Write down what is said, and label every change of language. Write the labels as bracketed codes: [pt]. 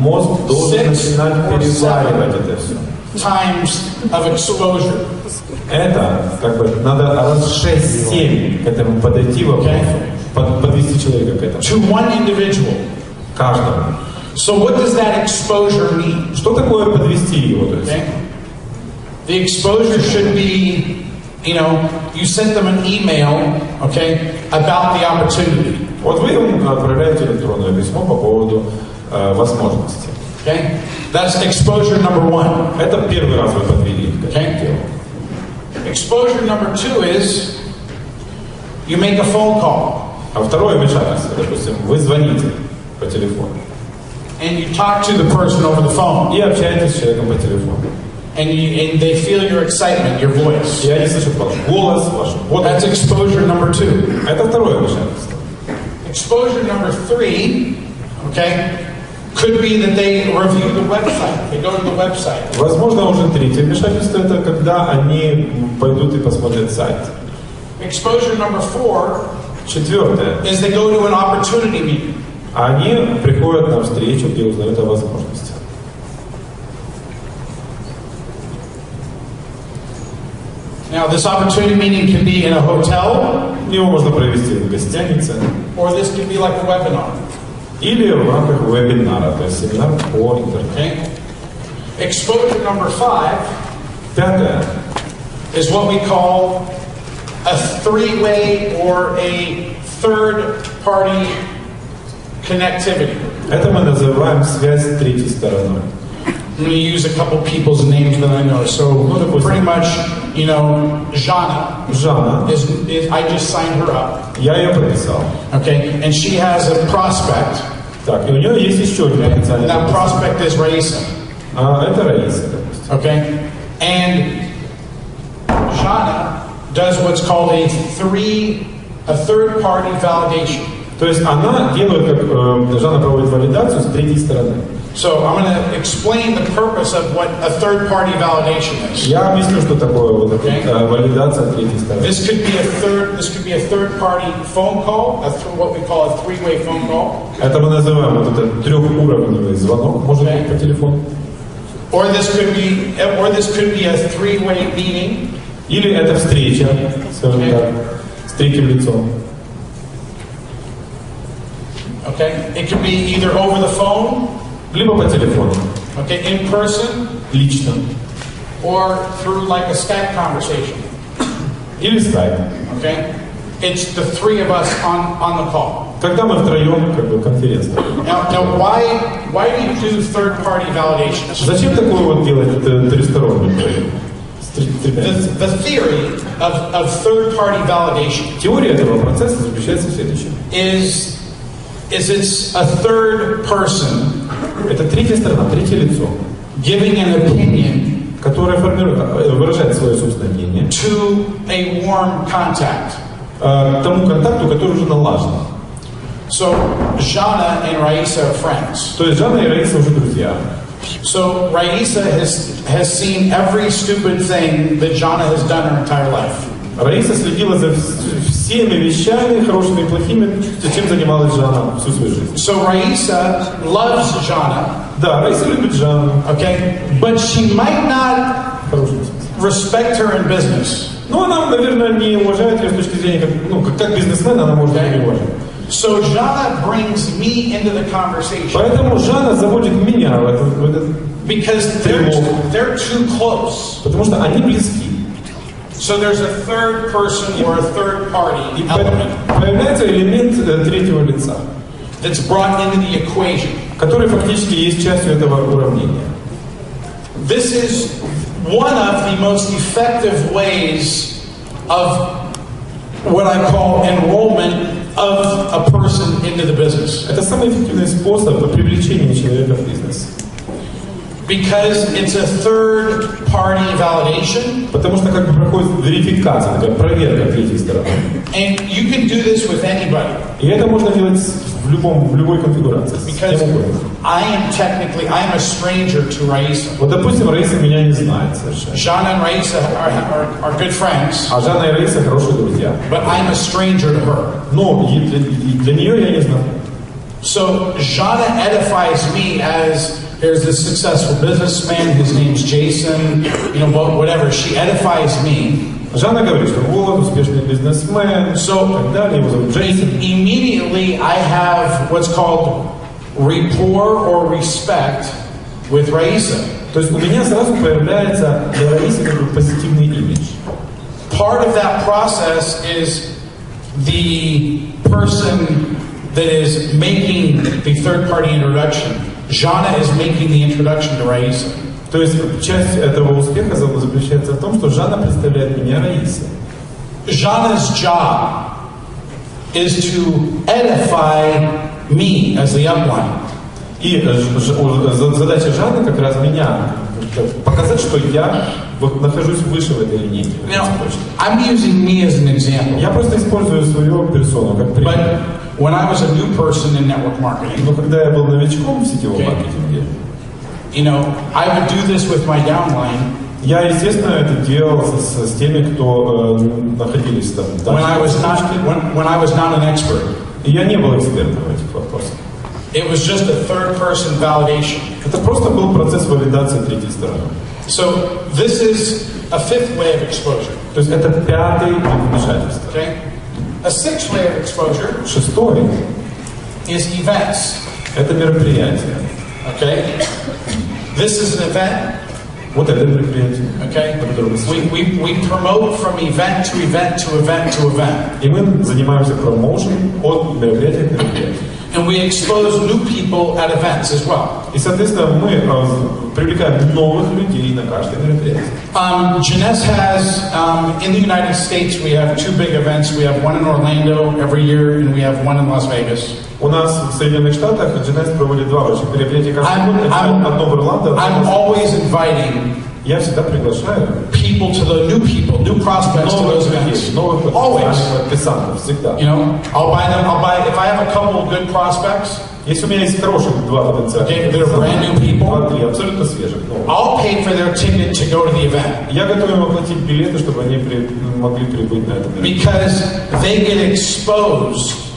[ru] Мозг должен начинать переваривать это все. [en] Times of exposure. [ru] Это, как бы, надо раз 6-7 к этому подойти вопросу, подвести человека к этому. [en] To one individual. [ru] Каждому. [en] So what does that exposure mean? [ru] Что такое подвести его? [en] Okay. The exposure should be, you sent them an email, okay, about the opportunity. [ru] Вот вы им отправляете электронное письмо по поводу возможности. [en] Okay? That's exposure number 1. [ru] Это первый раз вы подвели к этому делу. [en] Exposure number 2 is you make a phone call. [ru] А второе вмешательство, допустим, вы звоните по телефону. [en] And you talk to the person over the phone. [ru] И общаетесь с человеком по телефону. [en] And they feel your excitement, your voice. [ru] И они слышат ваш голос, вашу бодрость. [en] That's exposure number 2. [ru] Это второе вмешательство. [en] Exposure number 3, okay, could be that they review the website. They go to the website. [ru] Возможно, уже третье вмешательство, это когда они пойдут и посмотрят сайт. [en] Exposure number 4 [ru] Четвертое. [en] is they go to an opportunity meeting. [ru] Они приходят на встречу, где узнают о возможности. [en] Now, this opportunity meeting can be in a hotel, [ru] Его можно провести в гостинице [en] or this can be like a webinar. [ru] или в рамках вебинара, то есть семинар по интернету. [en] Okay? Exposure number 5 [ru] Пятое. [en] is what we call a three-way or a third-party connectivity. [ru] Это мы называем связь с третьей стороной. [en] I'm going to use a couple people's names that I know. So pretty much, you know, Jana [ru] Жанна, [en] is I just signed her up. [ru] я ее прописал. [en] Okay, and she has a prospect. [ru] Так, и у нее есть еще один [en] And [ru] потенциальный [en] that prospect is Raisa. [ru] это Раиса, допустим. [en] Okay, and Jana does what's called a third-party validation. [ru] То есть она делает, как Жанна проводит валидацию с третьей стороны. [en] So I'm going to explain the purpose of what a third-party validation is. [ru] Я объясню, что такое вот эта валидация третьей стороны. [en] This could be a third-party phone call, what we call a three-way phone call. [ru] Это мы называем вот этот трехуровневый звонок, может быть, по телефону. [en] Or this could be a three-way meeting. [ru] Или это встреча, скажем так, с третьим лицом. [en] Okay, it could be either over the phone, [ru] Либо по телефону, [en] okay, in person, [ru] лично, [en] or through like a Skype conversation. [ru] или скайп. [en] Okay, it's the three of us on the call. [ru] Когда мы втроем, как бы, конференция. [en] Now, why do you do third-party validations? [ru] Зачем такое вот делать тристоронний проект? [en] The theory of third-party validation [ru] Теория этого процесса заключается в следующем. [en] is it's a third person [ru] Это третья сторона, третье лицо, [en] giving an opinion [ru] которое выражает свое собственное мнение [en] to a warm contact. [ru] Тому контакту, который уже налажен. [en] So Jana and Raisa are friends. [ru] То есть Жанна и Раиса уже друзья. [en] So Raisa has seen every stupid thing that Jana has done her entire life. [ru] Раиса следила за всеми вещами, хорошими и плохими, чем занималась Жанна всю свою жизнь. [en] So Raisa loves Jana, [ru] Да, Раиса любит Жанну. [en] okay, but she might not [ru] В хорошем смысле. [en] respect her in business. [ru] Но она, наверное, не уважает ее с точки зрения, как бизнесмен, она может ее не уважать. [en] So Jana brings me into the conversation [ru] Поэтому Жанна заводит меня в этот [en] because they're too close. [ru] потому что они близки. [en] So there's a third person or a third party [ru] И [en] element [ru] появляется элемент третьего лица, [en] that's brought into the equation. [ru] который фактически есть частью этого уравнения. [en] This is one of the most effective ways of what I call enrollment of a person into the business. [ru] Это самый эффективный способ привлечения человека в бизнес. [en] Because it's a third-party validation. [ru] Потому что как бы проходит верификация, такая проверка третьей стороны. [en] And you can do this with anybody. [ru] И это можно делать в любой конфигурации. [en] Because I am a stranger to Raisa. [ru] Вот, допустим, Раиса меня не знает совершенно. [en] Jana and Raisa are good friends. [ru] А Жанна и Раиса хорошие друзья. [en] But I'm a stranger to her. [ru] Но для нее я не знаю. [en] So Jana edifies me as there's this successful businessman, his name's Jason, whatever. She edifies me. [ru] Жанна говорит, что вот успешный бизнесмен, [en] So [ru] так далее, его зовут Джейсон. [en] immediately I have what's called rapport or respect with Raisa. [ru] То есть у меня сразу появляется для Раисы как бы позитивный имидж. [en] Part of that process is the person that is making the third-party introduction. Jana is making the introduction to Raisa. [ru] То есть часть этого успеха заключается в том, что Жанна представляет меня Раисе. [en] Jana's job is to edify me as the upline. [ru] И задача Жанны как раз меня показать, что я вот нахожусь выше в этой линейке. [en] Now, I'm using me as an example. [ru] Я просто использую свою персону как пример. [en] But when I was a new person in network marketing, [ru] Но когда я был новичком в сетевом маркетинге, [en] I would do this with my downline. [ru] Я, естественно, это делал с теми, кто находились там. [en] When I was not an expert. [ru] И я не был экспертом в этих вопросах. [en] It was just a third-person validation. [ru] Это просто был процесс валидации третьей стороны. [en] So this is a fifth way of exposure. [ru] То есть это пятый вид вмешательства. [en] Okay. A sixth way of exposure. [ru] Шестой [en] is events. [ru] Это мероприятие. [en] Okay. This is an event. [ru] Вот это мероприятие. [en] Okay. We promote from event to event to event to event. [ru] И мы занимаемся промоушеном от мероприятия к мероприятию. [en] And we expose new people at events as well. [ru] И, соответственно, мы привлекаем новых людей на каждое мероприятие. [en] Jeunesse has, in the United States, we have two big events. We have one in Orlando every year, and we have one in Las Vegas. [ru] У нас в Соединенных Штатах Jeunesse проводит два больших мероприятия каждый год. Одно в Орландо. [en] I'm always inviting. [ru] Я всегда приглашаю [en] people to the new people, new prospects to those events. Always. [ru] Всегда. [en] You know, I'll buy if I have a couple of good prospects. [ru] Если у меня есть хороших два потенциальных, [en] they're brand new people. [ru] Абсолютно свежих. [en] I'll pay for their ticket to go to the event. [ru] Я готов им оплатить билеты, чтобы они могли прибыть на это мероприятие. [en] Because they get exposed.